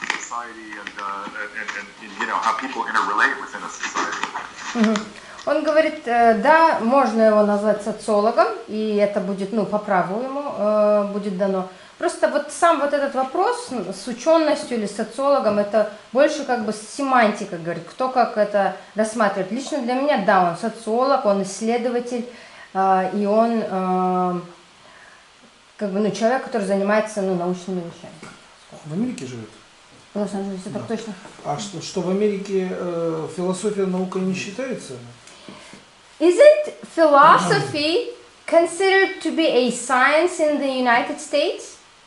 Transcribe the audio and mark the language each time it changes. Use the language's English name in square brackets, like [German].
[English] society and you know how people interrelate within a society. [Russian] Он говорит, да, можно его назвать социологом, и это будет, ну, по праву ему будет дано. Просто вот сам вот этот вопрос с ученостью или социологом, это больше как бы семантика, говорит, кто как это рассматривает. Лично для меня, да, он социолог, он исследователь, и он как бы, ну, человек, который занимается, ну, научными вещами. В Америке живет? В Лос-Анджелесе, так точно. А что в Америке философия наукой не считается? [English] Isn't philosophy considered to be a science in the United States?